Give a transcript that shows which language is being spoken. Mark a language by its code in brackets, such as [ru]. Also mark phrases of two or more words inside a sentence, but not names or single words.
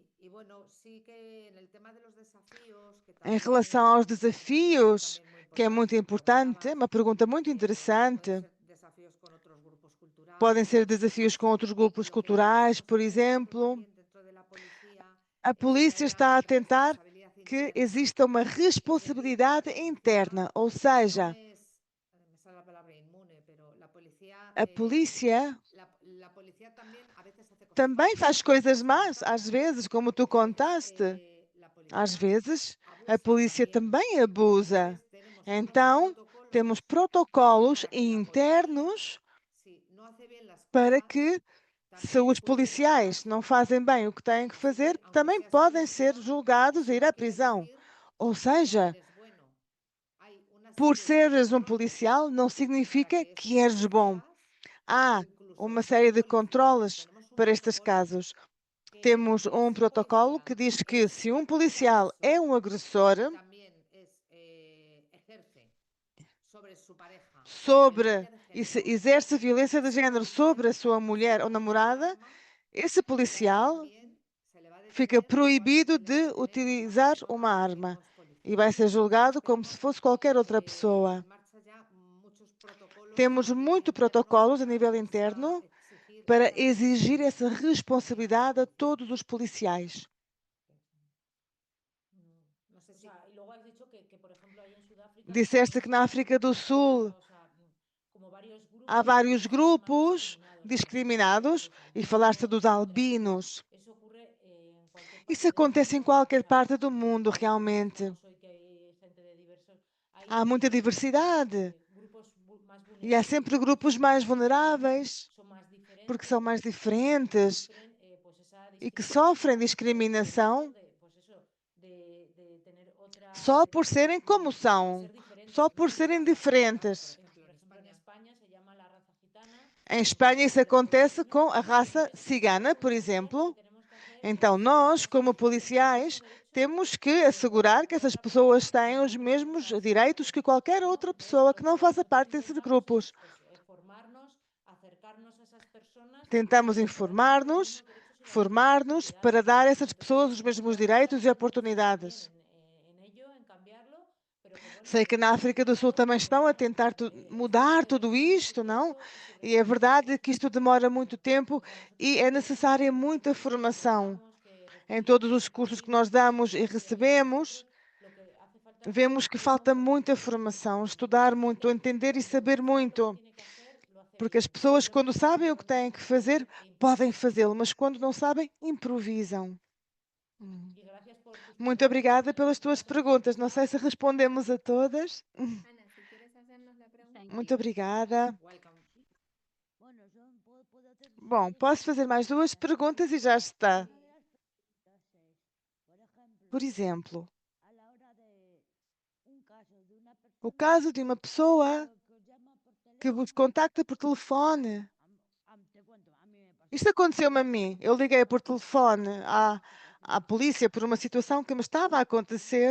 [pt] Em relação aos desafios, que é muito importante, uma pergunta muito interessante. Podem ser desafios com outros grupos culturais, por exemplo. A polícia está a tentar que exista uma responsabilidade interna, ou seja, [es] me sale la palabra inmune, pero la [pt] a polícia [es] también a veces hace cosas [pt] também [es] malas, [pt] faz [es] como [pt] coisas [es] has más, comentado. [pt] às vezes, como tu [es] Y a veces, [pt] contaste. [es] la [pt] Às [es] policía [pt] vezes, a [es] abusa [pt] polícia [es] también. [pt] também abusa. [es] Entonces, tenemos unos [pt] Então, temos protocolos [es] para que la [pt] internos [es] si no hace bien las [pt] para [es] cosas, [pt] que, se [es] también [pt] os [es] puede ir a la [pt] policiais não [es] cárcel. [pt] fazem bem o que têm que [es] Así [pt] fazer, [es] que, aunque [pt] também [es] seas [pt] podem ser [es] policía, [pt] julgados e [es] eso [pt] ir [es] no [pt] à [es] quiere [pt] prisão. [es] decir [pt] Ou [es] que ya [pt] seja, [es] eres bueno. Hay una [pt] por [es] serie de [pt] seres um [es] controles [pt] policial não [es] para [pt] significa [es] que [pt] que [es] esos [pt] eres bom. [es] policías, [pt] Há [es] o incluso [pt] uma [es] los [pt] série [es] propios [pt] de [es] policías, [pt] controles [es] tenemos un [pt] para estes [es] protocolo [pt] casos. [es] que [pt] Temos [es] si [pt] um protocolo que diz que [es] es [pt] se um [es] un [pt] policial é um agressor [es] y también ejerce sobre su pareja sobre violencia de [pt] e se [es] género, [pt] exerce violência de [es] ese [pt] género [es] policía [pt] sobre a sua [es] se [pt] mulher [es] le [pt] ou [es] va a quitar el [pt] namorada, [es] arma [pt] esse [es] y [pt] policial [es] también se le va a [pt] fica [es] detener igual que [pt] proibido [es] se le [pt] de [es] detener a una [pt] utilizar [es] persona [pt] uma [es] que [pt] arma [es] no es [pt] e [es] policía. [pt] vai ser julgado como se [es] Tenemos [pt] fosse qualquer outra [es] en [pt] pessoa. [es] marcha ya muchos protocolos [pt] Temos [es] a nivel [pt] muitos [es] interno [pt] protocolos a [es] para [pt] nível interno [es] exigir [pt] para [es] esa [pt] exigir [es] responsabilidad [pt] essa [es] a los [pt] responsabilidade a todos [es] policías. [pt] os policiais. [es] No sé O si sea, y luego has dicho que, por ejemplo, ahí en Sudáfrica [pt] Disseste que na [es] hay [pt] África do Sul [es] o sea, como varios [pt] há [es] grupos [pt] vários [es] que se llaman [pt] grupos [es] discriminados, como son [pt] discriminados [es] los [pt] e falaste [es] albinos, [pt] dos [es] etcétera. [pt] albinos. [es] Eso ocurre en cualquier [pt] Isso [es] parte del [pt] acontece em [es] mundo, o [pt] qualquer [es] sea, [pt] parte do mundo, [es] lo que [pt] realmente. [es] decimos hoy que hay gente de diversos, [pt] Há muita diversidade [es] grupos más [pt] e há [es] vulnerables, [pt] sempre [es] grupos [pt] grupos [es] que [pt] mais [es] genéticamente [pt] vulneráveis [es] son más [pt] porque são [es] diferentes [pt] mais [es] y que [pt] diferentes [es] sufren pues esa [pt] e que [es] discriminación [pt] sofrem [es] por el hecho [pt] discriminação [es] de, pues eso, de tener otra, [pt] só por serem como [es] de [pt] são, [es] ser diferentes, [pt] só [es] ¿no? [pt] por [es] De [pt] serem [es] raza gitana, por [pt] diferentes. [es] ejemplo, en Por ejemplo, en España. España se llama la raza gitana, [pt] Em [es] en [pt] Espanha isso [es] Portugal el [pt] acontece [es] cigano. [pt] com a raça [es] Entonces, [pt] cigana, [es] nosotros [pt] por [es] como policiales lo que [pt] exemplo. [es] tenemos que hacer [pt] Então, nós, [es] es [pt] como [es] garantizar el [pt] policiais, [es] mismo derecho [pt] temos que [es] que [pt] assegurar que essas [es] otra [pt] pessoas [es] persona que [pt] têm os [es] no [pt] mesmos [es] pertenezca a ese [pt] direitos [es] grupo, [pt] que qualquer [es] ¿no? [pt] outra [es] Entonces, [pt] pessoa que [es] lo [pt] não [es] que [pt] faça [es] nosotros [pt] parte desses [es] intentamos es [pt] grupos. [es] pues, formarnos, acercarnos a esas personas [pt] Tentamos [es] para que puedan tener los [pt] informar-nos, [es] mismos derechos y las mismas [pt] formar-nos [es] oportunidades. [pt] para dar a essas [es] Entonces, [pt] pessoas os [es] tenemos que [pt] mesmos [es] trabajar [pt] direitos e [es] muchas veces también [pt] oportunidades. [es] en ello, en cambiarlo, pero que bueno, [pt] Sei [es] que [pt] que na [es] es [pt] África do Sul [es] complicado [pt] também [es] porque [pt] estão a [es] bueno, [pt] tentar mudar tudo [es] es un [pt] isto, não? [es] sufrimiento y sobre [pt] E é [es] todo [pt] verdade que [es] es [pt] isto demora muito tempo [es] o sea, nosotros [pt] e [es] lo [pt] é [es] que hacemos [pt] necessária [es] es [pt] muita [es] que [pt] formação. [es] informamos, que [pt] Em todos [es] repetimos, [pt] os [es] que [pt] cursos que nós [es] insistimos, [pt] damos e [es] pero sí, [pt] recebemos, [es] nosotros lo que hace falta es [pt] vemos que [es] mucha [pt] falta muita [es] formación, [pt] formação, [es] mucha [pt] estudar muito, [es] formación. [pt] entender e [es] Cuando uno [pt] saber [es] sabe lo que [pt] muito. [es] tiene que hacer, lo hace [pt] Porque as [es] bien. [pt] pessoas, [es] Y luego [pt] quando [es] es cuando [pt] sabem o [es] ya [pt] que têm [es] empiezan [pt] que [es] a [pt] fazer, [es] saber e [pt] podem [es] improvisan. [pt] fazê-lo, mas quando não sabem, improvisam. [es] Y gracias por tus [pt] Muito [es] preguntas. [pt] obrigada pelas tuas [es] Gracias. [pt] perguntas. Não sei se respondemos a todas. [es] Ana, si quieres hacernos la pregunta. [pt] Muito obrigada. [en] Welcome. [es] Bueno, puedo hacer [pt] Bom, [es] dos [pt] posso fazer mais duas perguntas e já está. [es] Una de las preguntas es, por ejemplo, [pt] Por exemplo, [es] a la hora de un caso de una [pt] o [es] persona [pt] caso de uma pessoa [es] que os llama por [pt] que vos [es] teléfono, [pt] contacta por telefone. [es] te cuento, a mí me pasó. [pt] Isto aconteceu-me a mim. Eu liguei por telefone à polícia por uma situação que me estava a acontecer.